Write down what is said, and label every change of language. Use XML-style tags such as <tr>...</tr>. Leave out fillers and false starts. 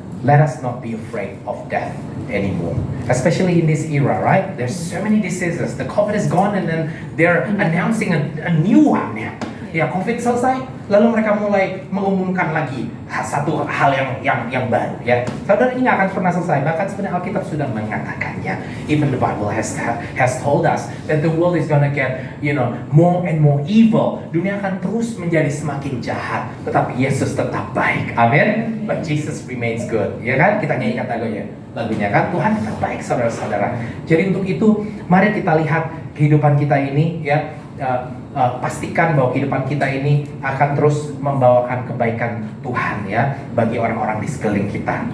<en>let us not be afraid of death anymore. Especially in this era, right? There's so many diseases. The COVID is gone and then they're announcing a new one.</en> <id>Ya, COVID selesai, lalu mereka mulai mengumumkan lagi satu hal yang baru. Ya, saudara, ini nggak akan pernah selesai. Bahkan sebenarnya Alkitab sudah mengatakannya.</id> <en>Even the Bible has told us that the world is gonna get, more and more evil.</en> <id>Dunia akan terus menjadi semakin jahat, tetapi Yesus tetap baik. Amin.</id> <en>But Jesus remains good.</en> <id>Ya kan? Kita nyanyikan lagunya kan, Tuhan tetap baik, saudara-saudara. Jadi untuk itu, mari kita lihat kehidupan kita ini, ya. Pastikan bahwa kehidupan kita ini akan terus membawakan kebaikan Tuhan, ya, bagi orang-orang di sekeliling kita.</id>